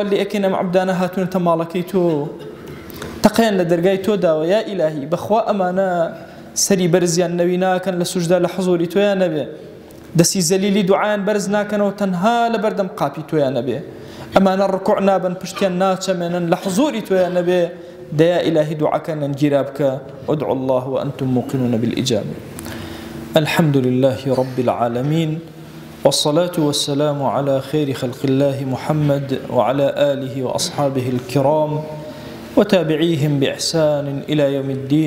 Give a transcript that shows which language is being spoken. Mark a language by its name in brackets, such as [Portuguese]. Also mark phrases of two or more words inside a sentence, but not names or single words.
[Central Kurdish] لێ ئەکەین ئەم عەبدانە هاتوونەتە ماڵەکەی تۆ تەقیان لە دەرگای تۆ داوە یا ئیلاهی بەخوا ئەمانە سەری بەرزیان نەوی ناکەن لە سوژدا لە حوزوری تۆیان نەبێ دەستی زەلیلی دوعایان بەرز ناکەنەوە تەنها لە بەردەم قاپی تۆیان نەبێ ئەمانە ڕکوع نابن پشتیان ناچەمێنن لە حوزوری تۆیان نەبێ [Arabic] ديا إلهي دعاء كان جرابك ادعوا الله وأنتم موقنون بالإجابة. الحمد لله رب العالمين والصلاة والسلام على خير خلق الله محمد وعلى آله وأصحابه الكرام وتابعيهم بإحسان إلى يوم الدين.